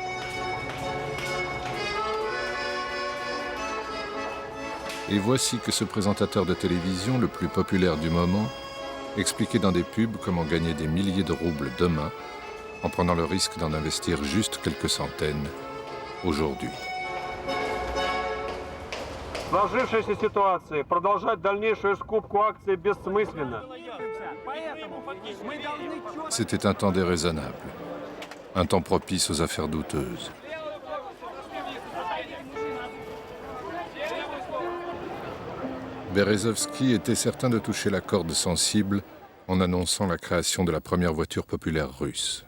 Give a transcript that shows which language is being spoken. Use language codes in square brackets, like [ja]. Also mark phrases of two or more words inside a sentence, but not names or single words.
[fr] Et voici que ce présentateur de télévision, le plus populaire du moment, expliquait dans des pubs comment gagner des milliers de roubles demain, en prenant le risque d'en investir juste quelques centaines aujourd'hui. [ru] В сложившейся ситуации продолжать дальнейшую скупку акций бессмысленно. [fr] C'était un temps déraisonnable, un temps propice aux affaires douteuses. Berezovski était certain de toucher la corde sensible en annonçant la création de la première voiture populaire russe.